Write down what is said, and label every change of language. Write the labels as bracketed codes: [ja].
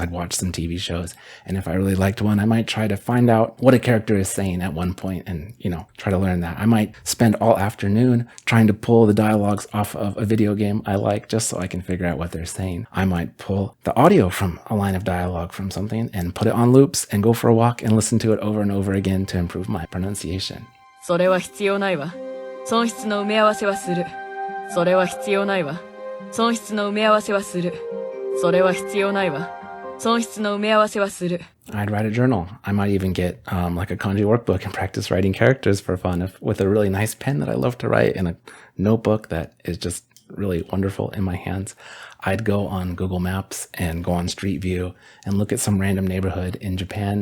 [en] I'd watch some TV shows. And if I really liked one, I might try to find out what a character is saying at one point and, try to learn that. I might spend all afternoon trying to pull the dialogues off of a video game I like just so I can figure out what they're saying. I might pull the audio from a line of dialogue from something and put it on loops and go for a walk and listen to it over and over again to improve my pronunciation. [ja] それは必要ないわ。損失の埋め合わせはする。それは必要ないわ。損失の埋め合わせはする。それは必要ないわ。損失の埋め合わせはする。 [en] I'd write a journal. I might even get like a kanji workbook and practice writing characters for fun with a really nice pen that I love to write and a notebook that is just really wonderful in my hands. I'd go on Google Maps and go on Street View and look at some random neighborhood in Japan.